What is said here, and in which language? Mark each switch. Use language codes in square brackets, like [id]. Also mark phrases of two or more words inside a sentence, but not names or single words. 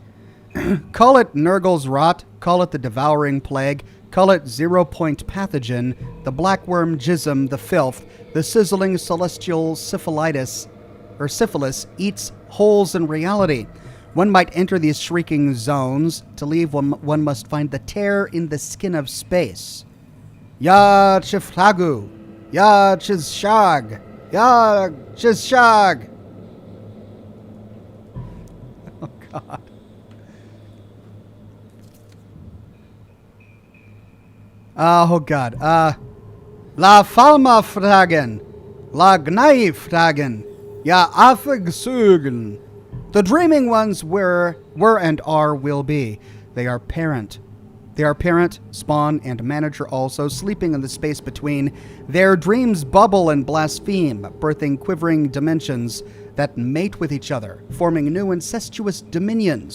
[en] Call it Nurgle's rot, call it the devouring plague, call it 0-point pathogen, the blackworm jism, the filth, the sizzling celestial syphilitis eats holes in reality. One might enter these shrieking zones. To leave, one must find the tear in the skin of space. Ya chiflagu, ya chizshag, ya chizshag. Oh, God. Oh, God. La Falma fragen. La Gnai fragen. Ja Afig sugen. The dreaming ones were and are, will be. They are parent. They are parent, spawn, and manager also, sleeping in the space between. Their dreams bubble and blaspheme, birthing quivering dimensions that mate with each other, forming new incestuous dominions.